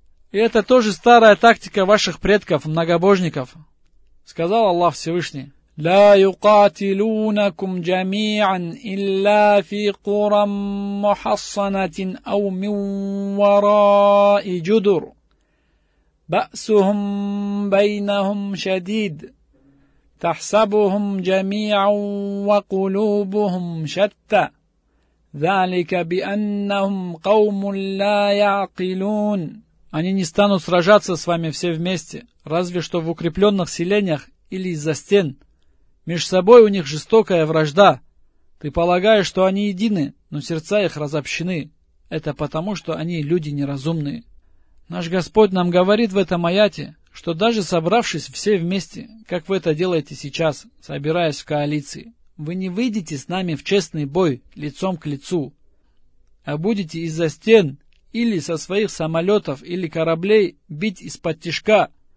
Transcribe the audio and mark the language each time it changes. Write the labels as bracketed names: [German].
[Russian] И это тоже старая тактика ваших предков-многобожников. Сказал Аллах Всевышний: [Arabic] «Ла юкатилунакум джами'ан илля фи курам мухассанатин ау мин вараи джудур». بأسهم بينهم شديد تحسبهم جميعا وقلوبهم شتى ذلك بأنهم قوم لا يعقلون. [Russian] Они не станут сражаться с вами все вместе, разве что в укрепленных селениях или из-за стен. Меж собой у них жестокая вражда. Ты полагаешь, что они едины, но сердца их разобщены. Это потому, что они люди неразумные. Наш Господь нам говорит в этом аяте, что даже собравшись все вместе, как вы это делаете сейчас, собираясь в коалиции, вы не выйдете с нами в честный бой лицом к лицу, а будете из-за стен или со своих самолетов или кораблей бить из-под тишка.